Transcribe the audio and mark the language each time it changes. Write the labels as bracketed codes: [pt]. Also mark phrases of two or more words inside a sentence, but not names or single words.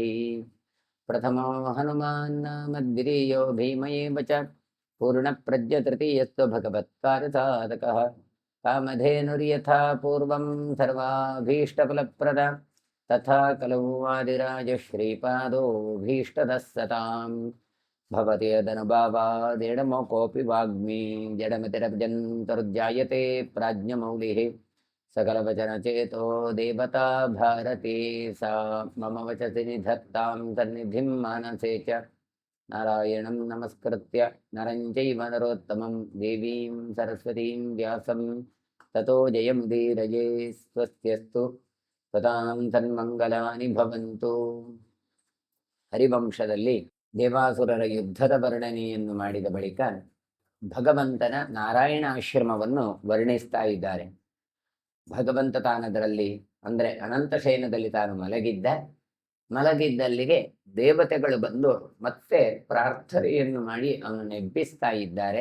[sa] ಪ್ರಥಮೋ ಹನುಮಾನ್ ನಾಮ ದ್ವಿತೀಯೋ ಭೀಮಯೇವ ಚ ಪೂರ್ಣಪ್ರಜ್ಞತೃತೀಯಸ್ತು ಭಗವತ್ಕಾರ್ಯಸಾಧಕಃ ಕಾಮಧೇನುರ್ಯಥಾ ಪೂರ್ವಂ ಸರ್ವಾಭೀಷ್ಟಫಲಪ್ರದ ತಥಾ ಕಲೌ ವಾದಿರಾಜ ಶ್ರೀಪಾದೋ ಭೀಷ್ಟದಃ ಸತಾಂ ಭವತಿ ಯದನುಭಾವಾದೇಡಮೋ ಕೋಪಿ ವಾಗ್ಮಿ ಜಡಮತಿರಜಂತರ್ಜಾಯತೆ ಪ್ರಾಜ್ಞಮೌಲಿಃ ಸಕಲವಚನಚೇತೋ ದೇವತಾ ಭಾರತೀ ಸಾ ಮಮ ವಚಸಿ ನಿಧತ್ತಾಂ ಸನ್ನಿಧಿಂ ಮಾನಸೇ ಚ ನಾರಾಯಣಂ ನಮಸ್ಕೃತ್ಯ ನರಂ ಚೈವ ನರೋತ್ತಮಂ ದೇವೀಂ ಸರಸ್ವತೀಂ ವ್ಯಾಸಂ ತತೋ ಜಯಮುದೀರಯೇ. ಸ್ವಸ್ತ್ಯಸ್ತು ಸದಾಂ ಸನ್ಮಂಗಲಾನಿ ಭವಂತು. [kn] ಹರಿವಂಶದಲ್ಲಿ ದೇವಾಸುರರ ಯುದ್ಧದ ವರ್ಣನೆಯನ್ನು ಮಾಡಿದ ಬಳಿಕ ಭಗವಂತನ ನಾರಾಯಣ ಆಶ್ರಮವನ್ನು ವರ್ಣಿಸ್ತಾ ಇದ್ದಾರೆ. ಭಗವಂತ ತಾನದರಲ್ಲಿ ಅಂದರೆ ಅನಂತಶಯನದಲ್ಲಿ ತಾನು ಮಲಗಿದ್ದಲ್ಲಿಗೆ ದೇವತೆಗಳು ಬಂದು ಮತ್ತೆ ಪ್ರಾರ್ಥನೆಯನ್ನು ಮಾಡಿ ಅವನನ್ನು ಎಬ್ಬಿಸ್ತಾ ಇದ್ದಾರೆ.